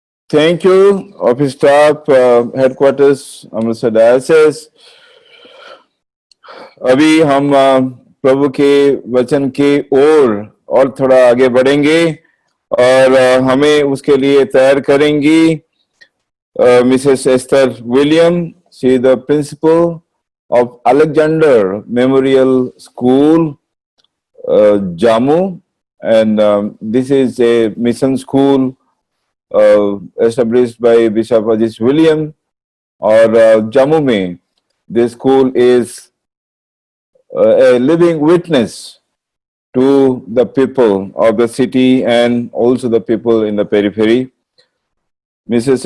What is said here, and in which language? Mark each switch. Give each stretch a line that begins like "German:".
English: Thank you, office staff, headquarters, Amritsar diocese.
Hindi: अभी हम प्रभु के वचन की ओर और थोड़ा आगे बढ़ेंगे और हमें उसके लिए तैयार करेंगी Mrs Esther William.
English: She is the principal of Alexander Memorial School Jammu, and this is a mission school established by Bishop Aziz William, और Jammu में this school is a living witness to the people of the city and also the people in the periphery. Mrs.